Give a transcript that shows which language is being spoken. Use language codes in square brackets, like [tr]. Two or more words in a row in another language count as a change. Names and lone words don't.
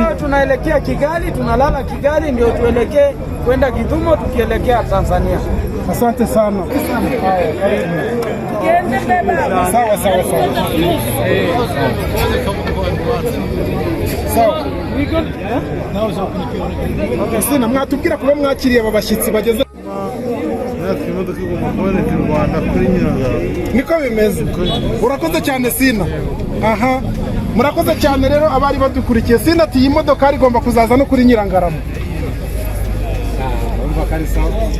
[sw] Leo tunaelekea Kigali, tunalala Kigali ndio tuelekee kwenda Kitumo tukielekea Tanzania. Asante sana. Sawa. [rw] Okay, Sina mwatubwira kuba mwakiriye aba bashitsi bageze imodoka igomba kuboneka i Rwanda kuri Nyirangarama. Niko bimeze. Urakoze cyane Sina. Murakoze cyane rero abari badukurikiye. Sina ati iyi modoka igomba kuzaza no kuri Nyirangarama. Urumva kari sawa.